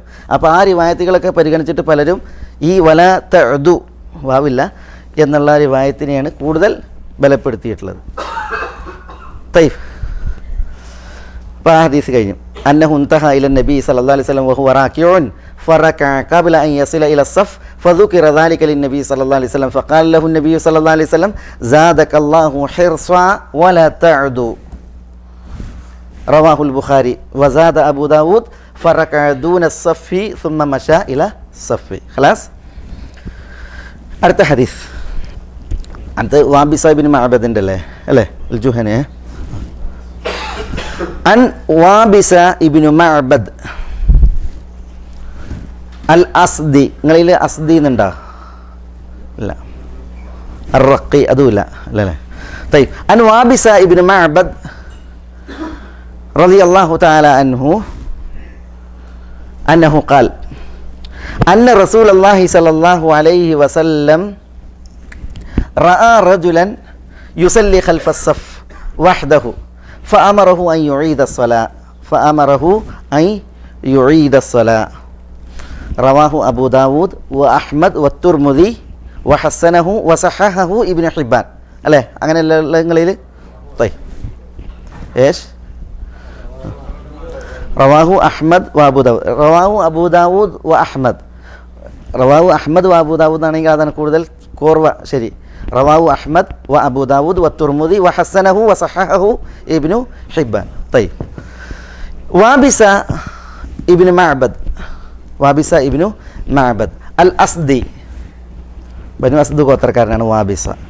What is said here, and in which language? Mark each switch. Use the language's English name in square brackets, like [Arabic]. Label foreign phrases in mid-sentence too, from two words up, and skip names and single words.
[Malayalam] അപ്പോൾ ആ റിവായത്തുകളൊക്കെ പരിഗണിച്ചിട്ട് പലരും ഈ വലാത്തതു വാവില്ല എന്നുള്ള റിവായത്തിനെയാണ് കൂടുതൽ ബലപ്പെടുത്തിയിട്ടുള്ളത്. അപ്പോൾ ആ ഹദീസ് കഴിഞ്ഞു. [Arabic] أنه انتهى إلى النبي صلى الله عليه وسلم وهو راكع فركع قبل أن يصل إلى الصف فذكر ذلك للنبي صلى الله عليه وسلم فقال له النبي صلى الله عليه وسلم زادك الله حرصا ولا تعدو رواه البخاري وزاد أبو داود فركع دون الصف ثم مشى إلى الصف. خلاص. [Malayalam] അടുത്ത ഹദീസ് അടുത്ത വാബിസ ഇബ്നു മഅബദിൻ്റെ അല്ലേ അൽ-ജുഹനി. അൻ വാബിസ ഇബ്നു മഅബദ് അൽ അസ്ദി, നിങ്ങളിൽ അസ്ദി എന്നുണ്ടോ? ഇല്ല. അർ-റഖി അതുമില്ല അല്ലേ? [Arabic] طيب عن وابصة بن معبد رضي الله تعالى عنه أنه قال أن رسول الله صلى الله عليه وسلم رأى رجلا يصلي خلف الصف وحده فأمره أن يعيد الصلاة رواه أبو داود وأحمد والترمذي وحسنه وصححه ابن حبان. [Malayalam] അല്ലേ? അങ്ങനെയല്ല നിങ്ങളിൽ? [Arabic] طيب ايش رواه أحمد وأبو داود رواه أبو داود و أحمد رواه أحمد و أبو داود [Malayalam] ആണെങ്കിൽ അതാണ് കൂടുതൽ കോർവ ശരി. [Arabic] رواه أحمد و أبو داود و الترمذي و حسنه و صححه ابن حبان. [Malayalam] طيب വാബിസ ഇബ്നു മഅബദ് അൽ അസ്ദി, ബനു അസ്ദ് ഗോത്രക്കാരനാണ് വാബിസ.